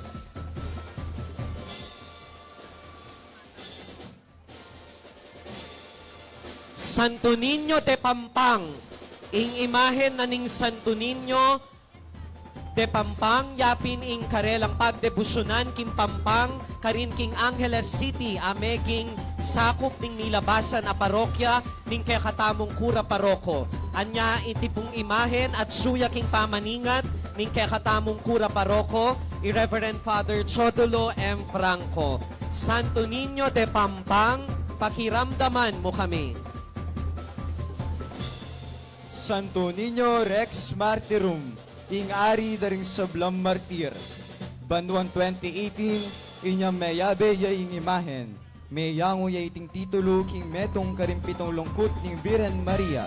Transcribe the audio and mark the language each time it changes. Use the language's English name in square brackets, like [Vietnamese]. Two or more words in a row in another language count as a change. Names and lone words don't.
[Pampanga] Santo Niño de Pampang, ing imahen na ning Santo Niño de Pampang, yapin ing karelang pagdebusyonan king Pampang, karin king Angeles City, ameging sakop ning nilabasan a parokya, ning kekatamong kura paroko. Anya itipong imahen at suya king pamaningat, ning kekatamong kura paroko, i-Reverend Father Chodolo M. Franco. Santo Niño de Pampang, pakiramdaman mo kami. Santo Niño Rex Martyrum, ing ari daring sablam martir. Banduan 2018, inyang mayabe ya ing imahen. Mayango ya iting titulo king metong karimpitong lungkot ning Virhen Maria.